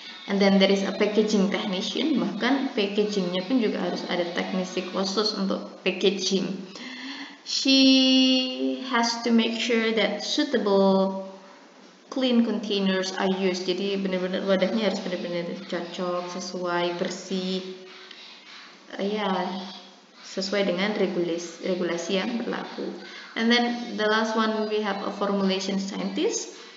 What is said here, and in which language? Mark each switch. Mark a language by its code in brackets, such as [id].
[en] And then there is a packaging technician, [id] bahkan packagingnya pun juga harus ada teknisi khusus untuk packaging. [en] She has to make sure that suitable clean containers are used. [id] Jadi benar-benar wadahnya harus benar-benar cocok, sesuai, bersih, ya, sesuai dengan regulasi yang berlaku. [en] And then the last one we have a formulation scientist.